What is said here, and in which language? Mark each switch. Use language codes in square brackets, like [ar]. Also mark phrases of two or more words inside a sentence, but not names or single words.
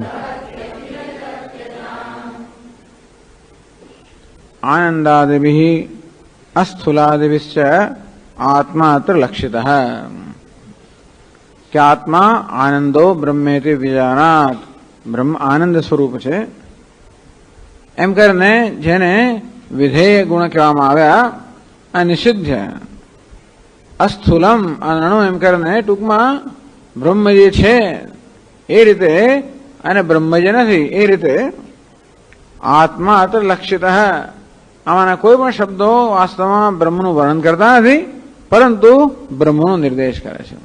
[sa] आनन्दादिभिः अस्थूलादिभिश्च आत्मात्र लक्षितः। क्या आत्मा आनंदो ब्रह्मेति विजानात [gu] બ્રહ્મ આનંદ સ્વરૂપ છે એમ કરીને જેને વિધેય ગુણ કહેવામાં આવ્યા આ નિષિદ્ધ [sa] અસ્થૂલમ અનણુ [gu] એમ કરીને ટૂંકમાં બ્રહ્મ જે છે એ રીતે અને બ્રહ્મ જે નથી એ રીતે [sa] આત્મા અત્ર લક્ષિત [gu] આમાંના કોઈ પણ શબ્દો વાસ્તવમાં બ્રહ્મનું વર્ણન કરતા નથી પરંતુ બ્રહ્મનો નિર્દેશ કરે છે।